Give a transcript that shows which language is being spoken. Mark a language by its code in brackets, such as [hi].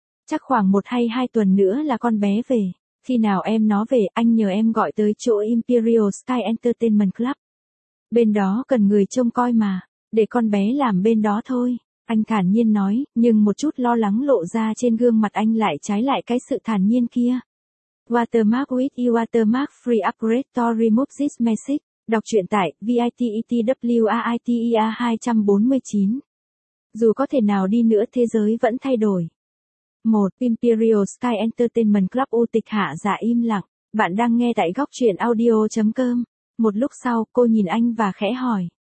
[vi] Chắc khoảng 1 hay 2 tuần nữa là con bé về. Khi nào em nó về, anh nhờ em gọi tới chỗ Imperial Sky Entertainment Club. Bên đó cần người trông coi mà. Để con bé làm bên đó thôi. Anh thản nhiên nói, nhưng một chút lo lắng lộ ra trên gương mặt anh lại trái lại cái sự thản nhiên kia. [en] Watermark with you Watermark free upgrade to remove this message. [vi] Đọc truyện tại VITETWAITEA 249. Dù có thể nào đi nữa thế giới vẫn thay đổi. 1. Imperial Sky Entertainment Club. U Tịch Hạ Dạ im lặng. Bạn đang nghe tại góc truyện audio.com. Một lúc sau, cô nhìn anh và khẽ hỏi.